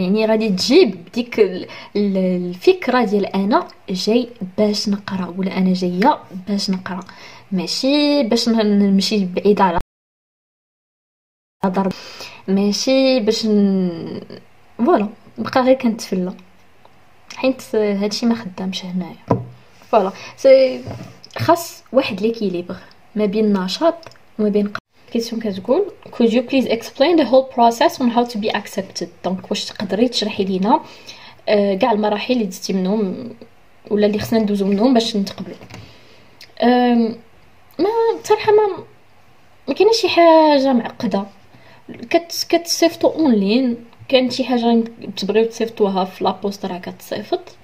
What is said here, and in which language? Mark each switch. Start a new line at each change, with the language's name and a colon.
Arabic: يعني غادي تجيب ديك الفكره ديال انا جاي باش نقرا، ولا انا جايه باش نقرا، ماشي باش نمشي بعيد على ضرب، ماشي باش فوالا بقى غير كنتفلا، حيت هادشي ما خدامش هنايا. فوالا خاص واحد ليكيليبر ما بين النشاط وما بين كيسيون. كتقول
English: could you please explain the whole process on how to be accepted.
Arabic: دونك واش تقدري تشرحي لينا كاع المراحل اللي دزتي منهم ولا اللي خصنا ندوزو منهم باش نتقبلوا. ما بصراحه ما كاينش شي حاجه معقده، كتصيفطوا اونلاين. كان شي حاجه تبغيو تصيفطوها في لابوست راه كتصيفط.